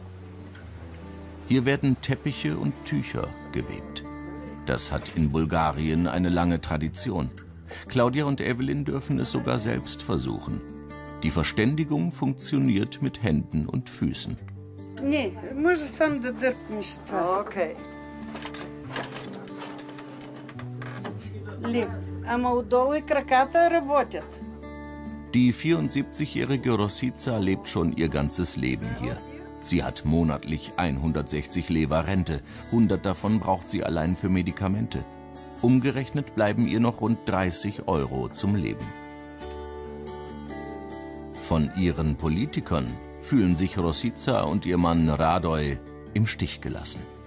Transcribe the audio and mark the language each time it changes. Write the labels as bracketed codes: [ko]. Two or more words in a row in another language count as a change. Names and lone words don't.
[de] Hier werden Teppiche und Tücher gewebt. Das hat in Bulgarien eine lange Tradition. Claudia und Evelyn dürfen es sogar selbst versuchen. Die Verständigung funktioniert mit Händen und Füßen. [bg] Nee, може сам да дърпнеш това. Okay. Леко. Ама отдолу и краката работят. [de] Die 74-jährige Rosica lebt schon ihr ganzes Leben hier. Sie hat monatlich 160 Leva Rente. 100 davon braucht sie allein für Medikamente. Umgerechnet bleiben ihr noch rund 30 € zum Leben. Von ihren Politikern fühlen sich Rosica und ihr Mann Radoj im Stich gelassen.